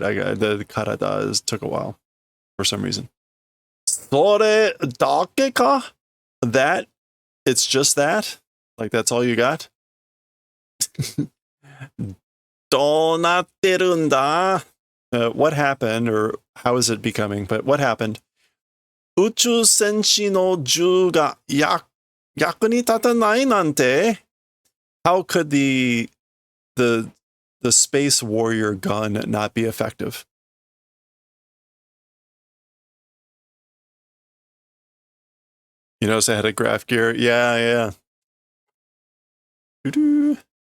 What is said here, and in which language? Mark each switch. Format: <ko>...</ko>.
<en>The karada took a while for some reason.</en> <ja>Sore dake ka?</ja> <en>That? It's just that? Like that's all you got?</en> <ja>どうなってるんだ?</ja> <en>What happened, or how is it becoming? But what happened?</en> <ja>宇宙戦士の銃が役に立たないなんて?</ja> <en>How could the space warrior gun not be effective? You notice I had a graph gear? Yeah. Doo-doo.</en>